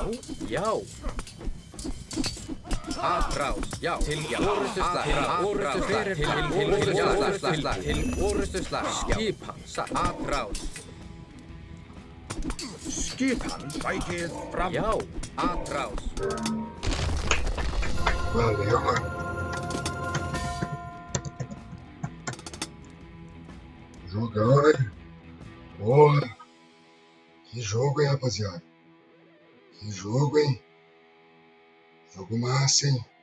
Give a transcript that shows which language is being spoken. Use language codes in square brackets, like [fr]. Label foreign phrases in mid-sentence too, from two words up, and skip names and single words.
[is] Já. Aðráð. Já. Til orðsslag. Orðsslag. Til orðsslag. Skipan. Aðráð. Skipan. Sækið fram. Já. Aðráð. [pt] Valeu, mano. Jogão, né? Porra. Que jogo, hein, rapaziada? Que jogo, hein? Jogo massa, hein?